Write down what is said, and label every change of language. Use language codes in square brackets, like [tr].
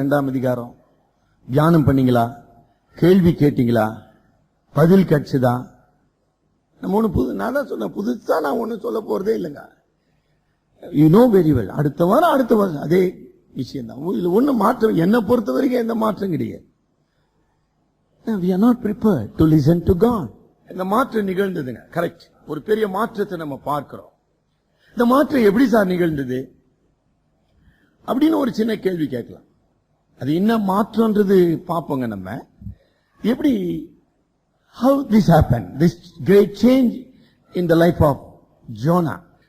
[ta] 2ஆம் அதிகாரம் தியானம் பண்ணீங்களா? கேள்வி கேட்டீங்களா? பதில் கிடைச்சுதா? நம்ம ஒண்ணு நான் தான் சொன்ன, புதுசா நான் ஒண்ணு சொல்ல போறதே இல்லைங்க. You know very well. அடுத்த வாரம் அதே விஷயம் தான். இதுல ஒண்ணு மாற்றம், என்னை பொறுத்த வரைக்கும் எந்த மாற்றம் கிடையாது. [en] We are not prepared to listen to God. [ta] இந்த மாற்றம் நிகழ்ந்ததுங்க, கரெக்ட். ஒரு பெரிய மாற்றத்தை நம்ம பார்க்கிறோம். இந்த மாற்றம் எப்படி சார் நிகழ்ந்தது அப்படின்னு ஒரு சின்ன கேள்வி கேட்கலாம். அது என்ன மாற்றம்ன்றது பார்ப்போங்க நம்ம. எப்படி, [en] how this happened, this great change in the life of Jonah.